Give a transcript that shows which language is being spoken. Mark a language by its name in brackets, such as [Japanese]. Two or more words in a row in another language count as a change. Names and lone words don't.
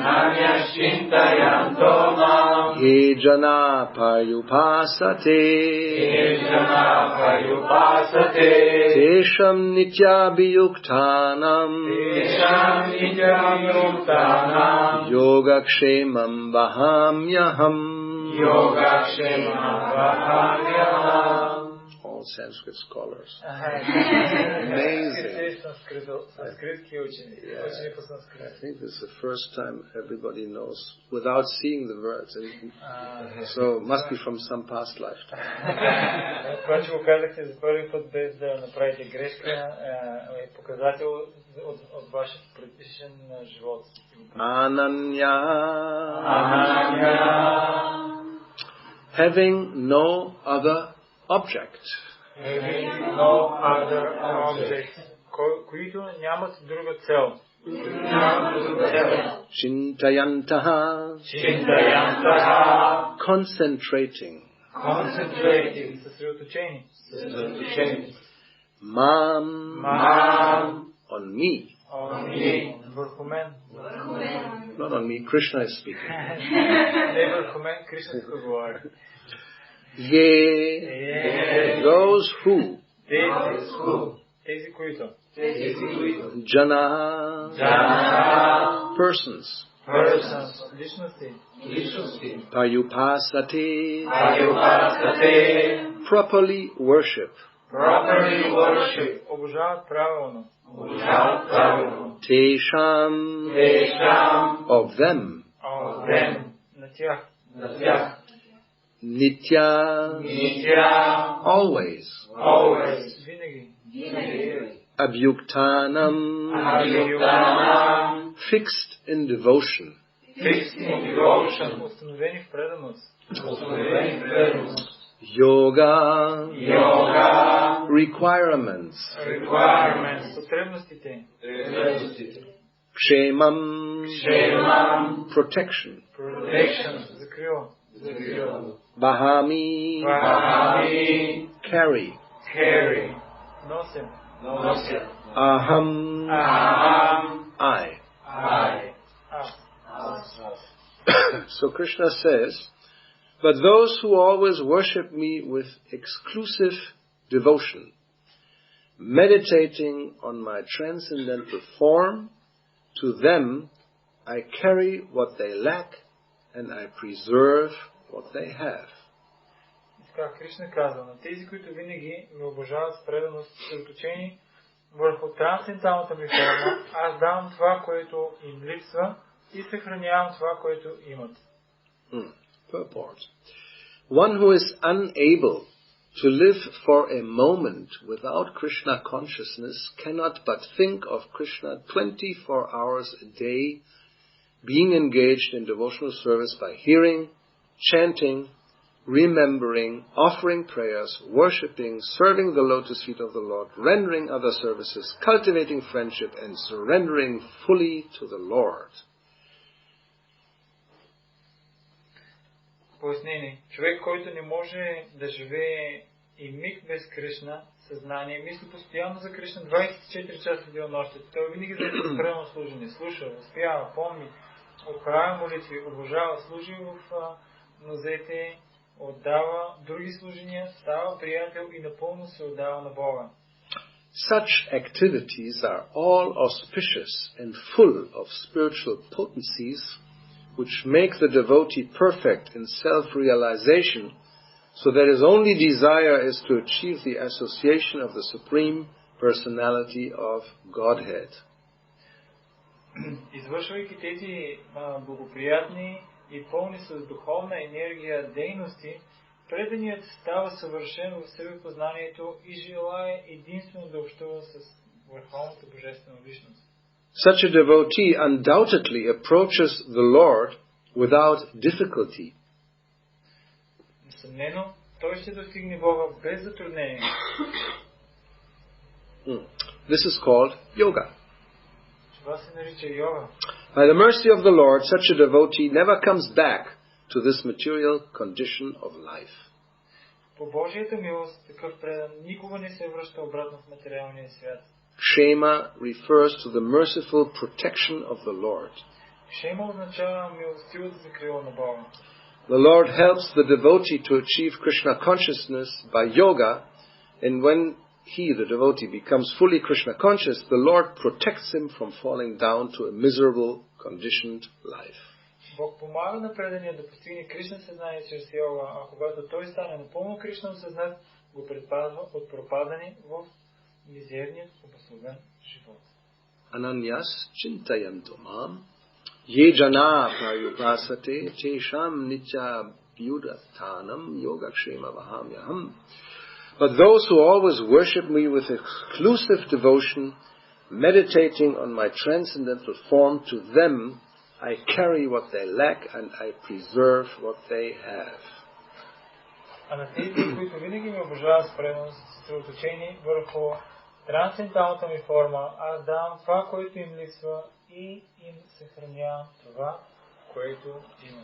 [Sanskrit] ये जनाः पर्युपासते. तेषां नित्याभियुक्तानाम्. योगक्षेमं वहाम्यहम्. [English] All Sanskrit scholars. Amazing. I think this is the first time everybody knows without seeing the words. So must be from some past lifetime. [Bulgarian] Това, че го казахте за първи път без да направите грешка, е показател от вашия предишен живот. [English] Ananya. Having no other object. [Bulgarian] Които нямат друга цел. [English] Chintayantaha. Concentrating. [Bulgarian] Съсредоточени. [English] Mam. On me. [Bulgarian] Върху мен. [English] Not on me, Krishna is speaking. [Bulgarian] Не върху мен, Кришна се говори. [English] Those who. [Bulgarian] Тези, които. [English] Jana. Persons. Lishnosti. Payupasate. properly worship. [Bulgarian] Обожават правилно. [English] Tesham, of them. [Bulgarian] На тях. [English] Nitya, always. [Bulgarian] Винаги. [English] Abhyuktanam, fixed in devotion. [Bulgarian] Установени в преданост. [English] Yoga, requirements. [Bulgarian] Потребностите. [English] Kshemam, protection. [Bulgarian] Закрила. [English] Bahami, carry. [Bulgarian] Носим. [English] Aham, I. So Krishna says, but those who always worship me with exclusive devotion, meditating on my transcendental form, to them I carry what they lack and I preserve what they have. [Bulgarian] Така Кришна казва, на тези, които винаги ме обожават с преданост, съсредоточени върху трансценденталната ми форма, аз давам това, което им липсва и съхранявам това, което имат. [English] Purport. One who is unable to live for a moment without Krishna consciousness cannot but think of Krishna 24 hours a day, being engaged in devotional service by hearing, chanting, remembering, offering prayers, worshipping, serving the lotus feet of the Lord, rendering other services, cultivating friendship, and surrendering fully to the Lord. [Bulgarian] Пояснение. Човек, който не може да живее и миг без Кришна, съзнание, мисли постоянно за Кришна 24 часа в денонощието. Той винаги за предано служене, слуша, възпява, помни, отправя молитви, обожава, служи в нозете, отдава други служения, става приятел и напълно се отдава на Бога. [English] Such activities are all auspicious and full of spiritual potencies which make the devotee perfect in self-realization, so that his only desire is to achieve the association of the Supreme Personality of Godhead. [Bulgarian] Извършвайки тези благоприятни и пълни с духовна енергия дейности, преданият става съвършен в себепознанието и желае единствено да общува с върховната божествена личност. [English] Such a devotee undoubtedly approaches the Lord without difficulty. [Bulgarian] Несъмнено, той ще достигне Бога без затруднение. [English] This is called yoga. [Bulgarian] Това се нарича йога. [English] By the mercy of the Lord, such a devotee never comes back to this material condition of life. [Bulgarian] По Божията милост, такъв предан никога не се връща обратно в материалния свят. [English] Kshema refers to the merciful protection of the Lord. [Bulgarian] Кшема означава милостивата закрила на Бога. [English] The Lord helps the devotee to achieve Krishna consciousness by yoga, and when the devotee, becomes fully Krishna conscious, the Lord protects him from falling down to a miserable, conditioned life. [Bulgarian] Бог помага на предания да постигне Кришна съзнание чрез йога, а когато той стане напълно Кришна осъзнат, го предпазва от пропадане в мизерният обословен живот. [Sanskrit] अनन्याश्चिन्तयन्तो मां ये जनाः पर्युपासते तेषां नित्याभियुक्तानां योगक्षेमं वहाम्यहम्. [English] But those who always worship me with exclusive devotion, meditating on my transcendental form, to them I carry what they lack and I preserve what they have. [Bulgarian] А на тези, които винаги ме обожават с преност, съсредоточени върху трансценденталната ми форма, аз давам това, което им липсва и им съхранявам това, което имат.